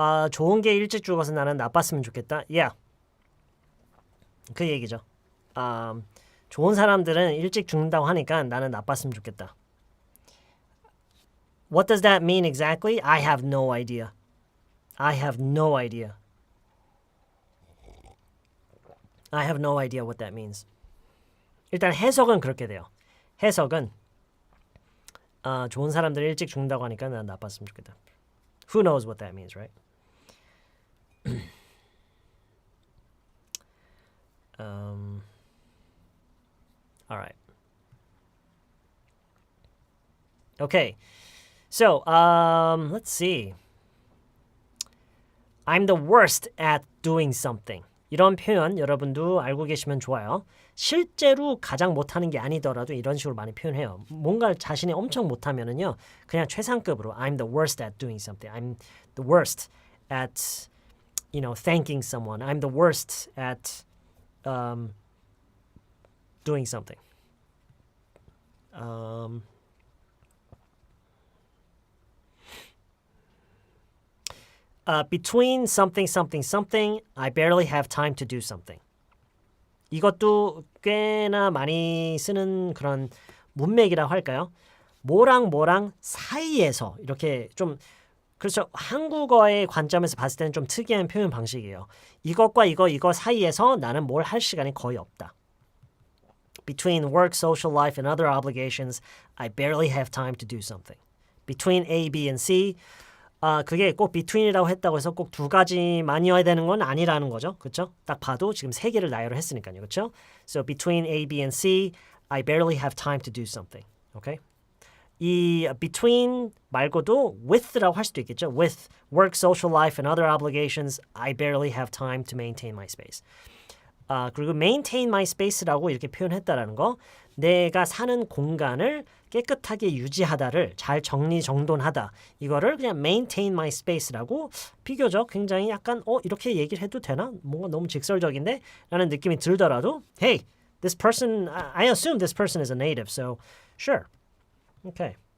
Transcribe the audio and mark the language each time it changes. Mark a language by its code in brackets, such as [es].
[ko] 좋은 게 일찍 죽어서 나는 나빴으면 좋겠다. [en] Yeah. [ko] 그 얘기죠. 좋은 사람들은 일찍 죽는다고 하니까 나는 나빴으면 좋겠다. [en] What does that mean exactly? I have no idea. I have no idea. I have no idea what that means. [ko] 일단 해석은 그렇게 돼요. 해석은 좋은 사람들 일찍 죽는다고 하니까 난 나빴으면 좋겠다. [en] Who knows what that means, right? All right. Okay. So, let's see. I'm the worst at doing something. [ko] 이런 표현 여러분도 알고 계시면 좋아요. 실제로 가장 못하는 게 아니더라도 이런 식으로 많이 표현해요. 뭔가 자신이 엄청 못하면은요, 그냥 최상급으로 [en] I'm the worst at doing something. I'm the worst at, thanking someone. I'm the worst at doing something. Between something, something, something, I barely have time to do something. [ko] 이것도 꽤나 많이 쓰는 그런 문맥이라고 할까요? 뭐랑 뭐랑 사이에서 이렇게 좀 그렇죠. 한국어의 관점에서 봤을 때는 좀 특이한 표현 방식이에요. 이것과 이거 사이에서 나는 뭘 할 시간이 거의 없다. [en] Between work, social life, and other obligations, I barely have time to do something. Between A, B, and C, [ko] 그게 꼭 between이라고 했다고 해서 꼭 두 가지만이어야 되는 건 아니라는 거죠. 그렇죠? 딱 봐도 지금 세 개를 나열을 했으니까요. 그렇죠? [en] So between A, B, and C, I barely have time to do something. Okay? [ko] 이 between 말고도 with라고 할 수도 있겠죠. With work, social life, and other obligations, I barely have time to maintain my space. 그리고 maintain my space라고 이렇게 표현했다라는 거, 내가 사는 공간을 깨끗하게 유지하다를 잘 정리정돈하다, 이거를 그냥 maintain my space라고 비교적 굉장히 약간 이렇게 얘기를 해도 되나? 뭔가 너무 직설적인데? 라는 느낌이 들더라도 [en] Hey, this person, I assume this person is a native, so sure. Okay.